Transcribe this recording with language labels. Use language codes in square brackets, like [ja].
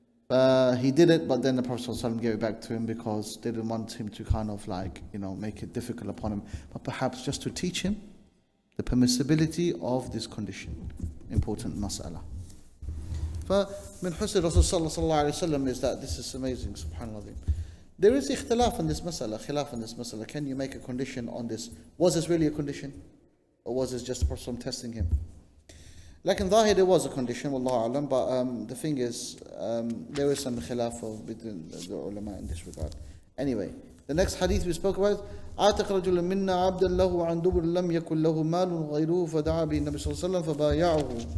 [en] He did it, but then the Prophet ﷺ gave it back to him because they didn't want him to kind of like, make it difficult upon him. But perhaps just to teach him the permissibility of this condition. Important mas'ala. [ar] فمن حسن الرسول صلى الله عليه وسلم [en] is that this is amazing, subhanallah. There is ikhtilaf on this mas'ala, khilaf on this mas'ala. Can you make a condition on this? Was this really a condition? Or was this just the Prophet testing him? Like in Zahir, there was a condition, wallahu alam, but the thing is, there is some khilaf between the ulama in this regard. Anyway, the next hadith we spoke about, [ar] عاتق رجل منا عبدا له عن دبر لم يكن له مال غيره فدعا به النبي صلى الله عليه وسلم فبايعه.